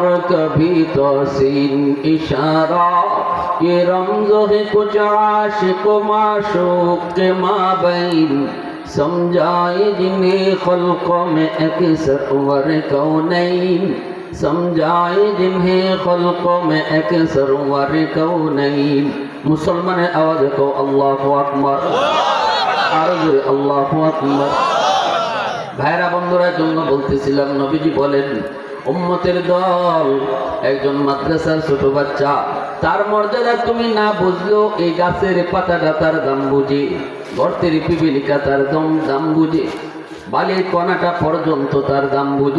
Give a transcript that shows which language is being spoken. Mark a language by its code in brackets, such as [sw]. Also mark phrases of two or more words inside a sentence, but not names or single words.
[ur] کبھی توسین اشارہ یہ رمز ہے کچھ عاشق و معشوق کے مابین سمجھائے جنہیں خلقوں میں اکثر ور کونین سمجھائے جنہیں خلقوں میں اکثر ور کونین [bn] মুসলমানের আওয়াজ কো [ar] الله أكبر, [bn] আর জোরে [ar] الله أكبر. [bn] ভাইরা বন্ধুরা জন্য বলতেছিলাম, নবীজি বলেন উম্মতের দল একজন মাদ্রাসার ছোট বাচ্চা, তার মর্যাদা তুমি না বুঝলেও এই গাছের পাতাটা তার দাম বুঝে, গর্তের পিপিলিকা তার দাম বুঝে, বালির কণাটা পর্যন্ত তার দাম বুঝে।